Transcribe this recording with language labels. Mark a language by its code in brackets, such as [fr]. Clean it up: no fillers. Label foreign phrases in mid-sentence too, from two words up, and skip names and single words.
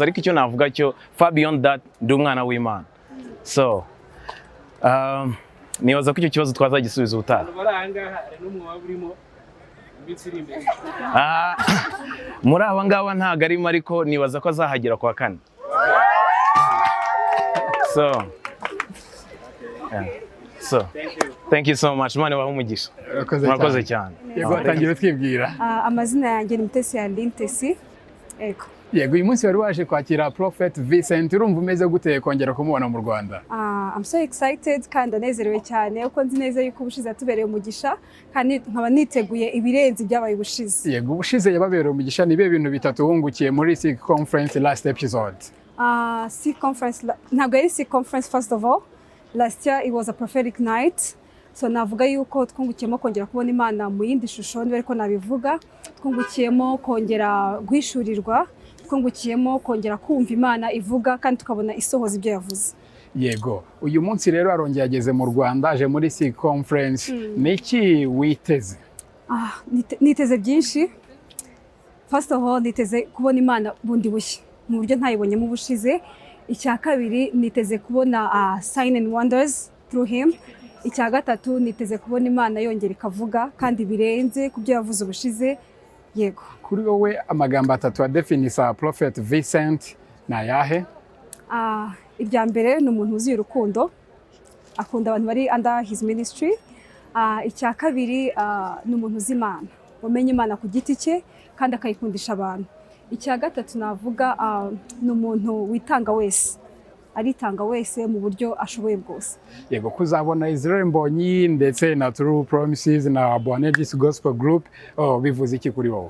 [rw] Ariko icyo navuga cyo, [en] far beyond that, [rw] ndi umwana w'Imana. So nibaza ko icyo kibazo twazagisubiza ubutaha. Muri aba ngaba ntago arimo, ariko nibaza ko azahagera kwa 4. [en] So yeah. So, thank you so much. [rw] Imana ibahe umugisha. Murakoze cyane. Yego, atangira twibwira. Amazina yanjye ni Mutesi. Ego. Yego, uyu munsi wari waje kwakira Prophet Vincent, urumva umeze gute kongera kumubona mu Rwanda? [en] I'm so excited [rw] kandi anezerewe cyane uko nzi neza yuko ubushize atubereye umugisha, kandi nkaba niteguye ibirenze byabaye ubushize. Yego, ubushize yababereye umugisha. Ni bihe bintu bitatu wungukiye muri SIG conference [en] last episode? [rw] SIG conference, ntabwo yari SIG conference [en] first of all. Last year it was a prophetic night. [rw] So navuga yuko twungukiyemo kongera kubona Imana mu yindi shusho, niba ariko nabivuga. Twungukiyemo kongera guhishurirwa, twungukiyemo kongera kumva Imana ivuga, kandi tukabona isohoza ibyo yavuze. Yego, uyu munsi rero arongeye ageze mu Rwanda, aje muri SIG conference. Niki witeze? Niteze byinshi. [en] First of all, [rw] niteze kubona Imana bundi bushya mu buryo ntayibonyemo ubushize. Icya kabiri, niteze kubona [en] sign and wonders through him. [rw] Icya gatatu, niteze kubona Imana yongera ikavuga kandi birenze kubyo yavuze ubushize. Yego. Kuri wowe amagambo atatu adefinisa Prophet Vincent na yahe? Irya mbere ni umuntu uzi urukundo, akunda abantu bari [en] under his ministry. [rw] Icya kabiri, ni umuntu uzi Imana, wamenye Imana ku giti cye kandi akayikundisha abantu. Icya gatatu navuga, ni umuntu witanga wese, aritanga wese mu buryo ashoboye bwose. Yego, kuzabona Israel Mbonyi ndetse na True Promises na Bonegis Gospel Group, bivuze iki kuri wowe?